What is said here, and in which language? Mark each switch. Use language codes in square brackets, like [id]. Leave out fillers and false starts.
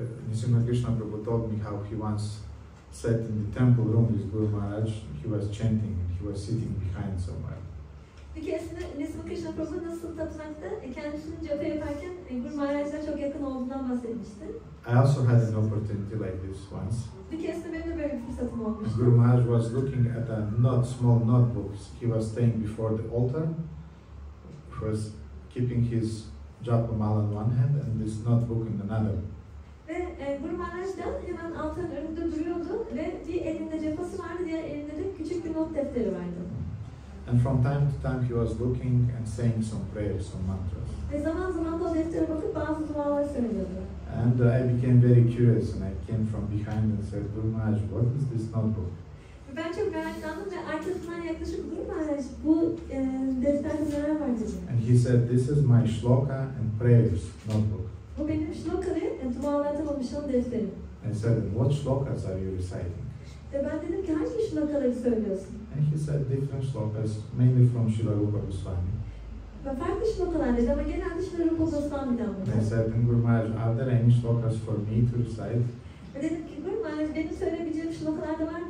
[en] Nrsimha Krishna Prabhu told me how he once sat in the temple room with Guru Maharaj. He was chanting and he was sitting behind somewhere. [tr] Bir keresinde Nrsimha Krishna Prabhu nasıl tapınakta kendisinin japa yaparken Guru Maharaj'la çok yakın olduğundan bahsetmişti. [en] I also had an opportunity like this once. [tr] Bir keresinde benim de böyle bir fırsatım olmuştu. [en] Guru Maharaj was looking at a small notebook. He was staying before the altar. He was keeping his japa mala in one hand and this notebook in another. [tr] Ve Guru Maharaj da hemen altarın önünde duruyordu ve bir elinde japası vardı, diğer elinde de küçük bir not defteri vardı. [en] And from time to time he was looking and saying some prayers, some mantras. [tr] Ve zaman zaman da o deftere bakıp bazı dualar söylüyordu. [en] And I became very curious and I came from behind and said, Guru Maharaj, what is this notebook? [tr] Ben çok meraklandım ve arkasından yaklaşıp Guru Maharaj bu defterde neler var dedim. [en] And he said, this is my shloka and prayers notebook. [tr] Bu benim shloka ve dualardan oluşan defterim. [en] I said, what shlokas are you reciting? [tr] Ve ben dedim ki hangi shlokaları söylüyorsun? [en] And he said different shlokas, mainly from Srila Rupa Goswami. [tr] Ve farklı shlokalar dedi ama genelde Srila Rupa Goswami'den [en] And I [tr] bunlar. [en] said, Guru Maharaj, are there any shlokas for me to recite? [tr] Ve dedim ki Guru Maharaj benim söyleyebileceğim shlokalar da var mı